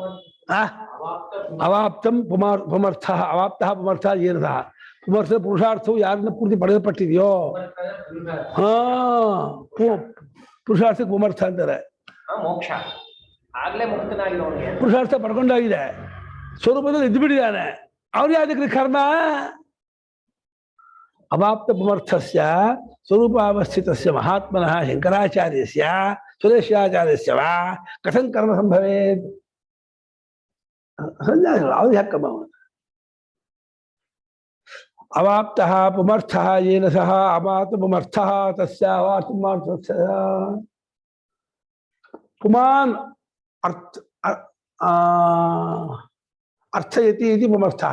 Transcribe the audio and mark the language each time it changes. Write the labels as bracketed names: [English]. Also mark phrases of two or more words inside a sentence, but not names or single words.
[Sanskrit] ಅವಾಪ್ತಂ ಪುಮರ್ಥ, ಅವಾಪ್ತ ಪುಮರ್ಥ [Kannada] ಏನದ ಪುಮರ್ಥ ಪುರುಷಾರ್ಥವು ಯಾರನ್ನ ಪೂರ್ತಿ ಪಡೆಯಲ್ಪಟ್ಟಿದೆಯೋ ಪುರುಷಾರ್ಥಕ್ಕೆ ಪುಮರ್ಥ ಅಂತಾರೆ. ಮೋಕ್ಷ ಆಗ್ಲೇ ಮುಕ್ತನಾಗಿರೋನಿಗೆ ಪುರುಷಾರ್ಥ ಪಡ್ಕೊಂಡಾಗಿದೆ, ಸ್ವರೂಪದಲ್ಲಿ ಇದ್ದು ಬಿಟ್ಟಿದ್ದಾನೆ. ಅವ್ರು ಯಾವ್ದಕ್ರಿ ಕರ್ಮ? [Sanskrit] ಅವಾಪ್ತ ಪುಮರ್ಥಸ್ಯ ಸ್ವರೂಪಾವಸ್ಥಿತಸ್ಯ ಮಹಾತ್ಮನಃ ಶಂಕರಾಚಾರ್ಯಸ್ಯ ಸುರೇಶಾಚಾರ್ಯಸ್ಯ ವಾ ಕಥಂ ಕರ್ಮ ಸಂಭವೇತ್? [Kannada] ಅವ್ರು ಯಾಕೆ ಕರ್ಮ? [Sanskrit] ಅವಾಪ್ತಃ ಪುಮರ್ಥಃ ಯೇನ ಸಹ ಅವಾಪ್ತ ಪುಮರ್ಥಃ ತಸ್ಯ ಅವಾಪ್ತ ಪುಮರ್ಥಸ್ಯ ಪುಮಾನ್ ಅರ್ಥಯತಿ ಇತಿ ಪುಮರ್ಥಃ.